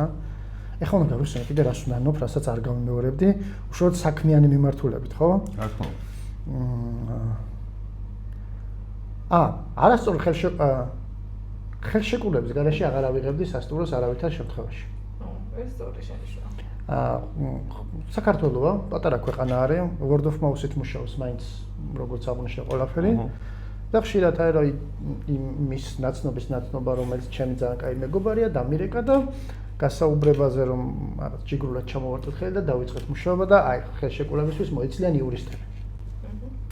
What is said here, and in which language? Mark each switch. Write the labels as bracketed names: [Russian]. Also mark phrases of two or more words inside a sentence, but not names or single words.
[Georgian] ეხლა უნდა გავიხსენე კიდე რას უნდა ნობ, რასაც არ გამიმეორებდი, უშუალოდ საქმიანი მიმართულებით, ხო? რა თქმა უნდა. არასწორი ხელშეკრულების გარეშე აღარ ავიღებდი სასტუმროს არავითარ შემთხვევაში. ეს სწორი შენიშნა. საქართველოა, პატარა ქვეყანა არის, [English] word of mouth- [Georgian] ით მუშაობს მაინც როგორც აღნიშნე ყველაფერი. და ხშირად აი რა იმის ნაცნობის ნაცნობა, რომელიც ჩემი ძალიან კაი მეგობარია, დამირეკა და გასაუბრებაზე რომ რაღაც ჯიგრულად ჩამოვარტოთ ხელი და დავიწყეთ მუშაობა და აი ხელშეკრულებისთვის მოიცლიან იურისტები.